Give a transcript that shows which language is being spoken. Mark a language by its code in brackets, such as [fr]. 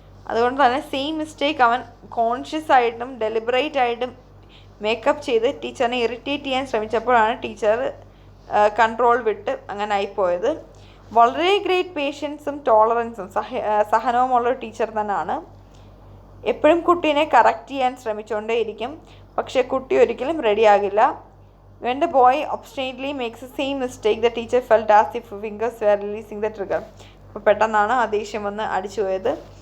[ml] അതുകൊണ്ട് തന്നെ same mistake അവൻ കോൺഷ്യസ് ആയിട്ടും ഡെലിബറേറ്റ് ആയിട്ടും മേക്കപ്പ് ചെയ്ത് ടീച്ചറിനെ ഇറിറ്റേറ്റ് ചെയ്യാൻ ശ്രമിച്ചപ്പോഴാണ് ടീച്ചർ കൺട്രോൾ വിട്ട് അങ്ങനെ ആയിപ്പോയത്. വളരെ ഗ്രേറ്റ് പേഷ്യൻസും ടോളറൻസും സഹനവുമുള്ളൊരു ടീച്ചർ തന്നെയാണ്. എപ്പോഴും കുട്ടീനെ കറക്റ്റ് ചെയ്യാൻ ശ്രമിച്ചുകൊണ്ടേയിരിക്കും, പക്ഷേ കുട്ടി ഒരിക്കലും റെഡിയാകില്ല. [en] When the boy obstinately makes the same mistake, the teacher felt as if fingers were releasing the trigger. [ml] അപ്പോൾ പെട്ടെന്നാണ് ആ ദേഷ്യം വന്ന് അടിച്ചു പോയത്.